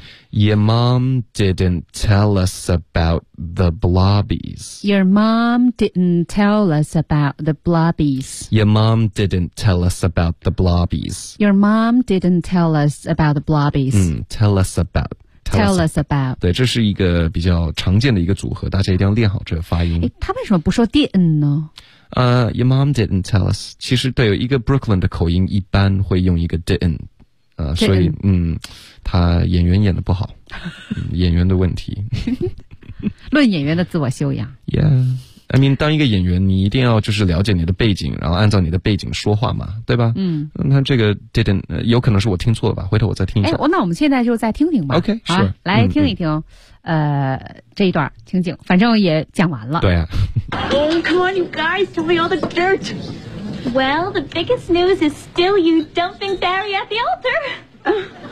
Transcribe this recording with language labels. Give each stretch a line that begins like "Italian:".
English: Your mom didn't tell us about the blobbies. Your mom didn't tell us about the blobbies. Your mom didn't tell us about the blobbies. Your mom didn't tell us about the blobbies. Tell us about. Tell us about.
Chinese: 对，这是一个比较常见的一个组合，大家一定要练好这个发音。他为什么不说 didn't 呢？
English: Your mom didn't tell us.
Chinese: 其实对，有一个 Brooklyn 的口音一般会用一个 didn't。所以他演员演的不好演员的问题。论演员的自我修养。
English: Yeah. I mean,
Chinese: 当一个演员你一定要就是了解你的背景，然后按照你的背景说话嘛，对吧？那这个 didn't, 有可能是我听错了吧，回头我再听一下。那我们现在就再听听吧。
English: OK,
Chinese: 好、
English: sure.
Chinese: 来听一听这一段情景，反正也讲完了。对啊。
English: Oh, come on, you guys, tell me all the dirt. Well, the biggest news is still you dumping Barry at the altar.